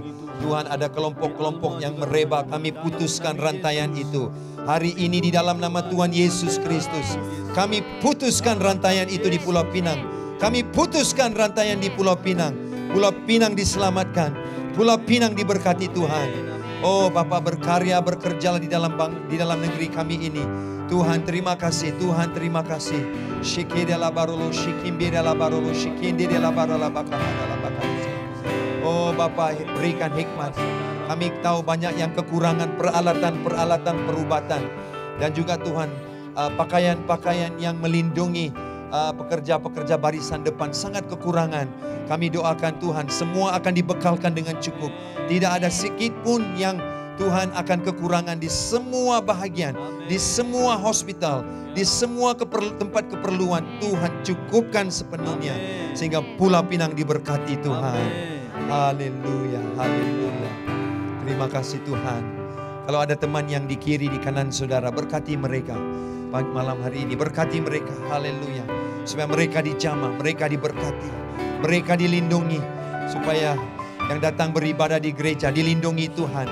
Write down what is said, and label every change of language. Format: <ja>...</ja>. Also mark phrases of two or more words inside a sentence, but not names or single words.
<ms>Tuhan, ada kelompok-kelompok yang merebak. Kami putuskan rantaian itu. Hari ini di dalam nama Tuhan Yesus Kristus, kami putuskan rantaian itu di Pulau Pinang. Kami putuskan rantaian di Pulau Pinang. Pulau Pinang diselamatkan. Pulau Pinang diberkati Tuhan. Oh Bapa, berkarya, bekerjalah di dalam negeri kami ini. Tuhan terima kasih, Tuhan terima kasih. Shikidala barolo, shikimbidala barolo, shikindidala barola bakahadala bakahadala. Oh Bapa, berikan hikmat. Kami tahu banyak yang kekurangan peralatan perubatan. Dan juga Tuhan, pakaian-pakaian yang melindungi pekerja-pekerja barisan depan sangat kekurangan. Kami doakan Tuhan, semua akan dibekalkan dengan cukup. Tidak ada sedikit pun yang Tuhan akan kekurangan di semua bahagian, di semua hospital, di semua tempat keperluan. Tuhan cukupkan sepenuhnya, sehingga Pulau Pinang diberkati Tuhan. Haleluya, haleluya. Terima kasih Tuhan. Kalau ada teman yang di kiri, di kanan saudara, berkati mereka. Malam hari ini berkati mereka, haleluya. Supaya mereka dijamah, mereka diberkati, mereka dilindungi. Supaya yang datang beribadah di gereja dilindungi Tuhan.</ms>